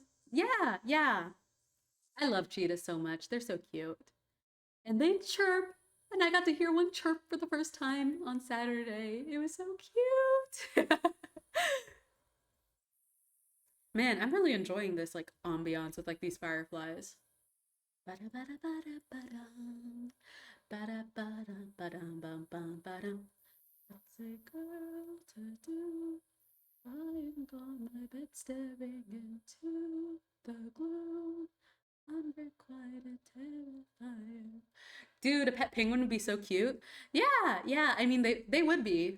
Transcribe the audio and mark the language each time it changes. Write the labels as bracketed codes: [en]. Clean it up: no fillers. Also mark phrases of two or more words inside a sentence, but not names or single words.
[en] Yeah, yeah. I love cheetahs so much. They're so cute. And they chirp. And I got to hear one chirp for the first time on Saturday. It was so cute. Man, I'm really enjoying this like ambiance with like these fireflies. Bada bada bada badum. Bada bada badum bum bum badum. What's a girl to do? Lying on my bed staring into the gloom. Unrequited terrifying. Dude, a pet penguin would be so cute. Yeah, yeah. I mean, they would be.